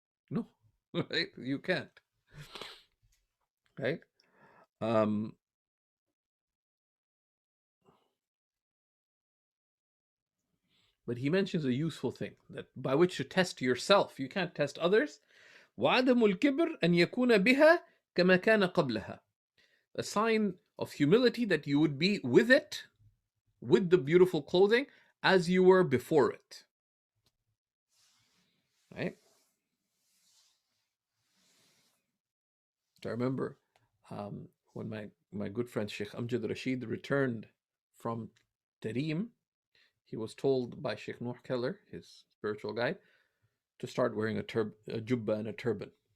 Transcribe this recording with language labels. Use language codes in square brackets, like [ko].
[en] No, right? You can't. Right? But he mentions a useful thing that by which to test yourself. You can't test others. [ar] وعدم الكبر أن يكون بها كما كان قبلها. [en] A sign of humility that you would be with it, with the beautiful clothing, as you were before it. Right? I remember when my good friend Sheikh Amjad Rashid returned from Tarim, he was told by Sheikh Noor Keller, his spiritual guide, to start wearing a jubba and a turban.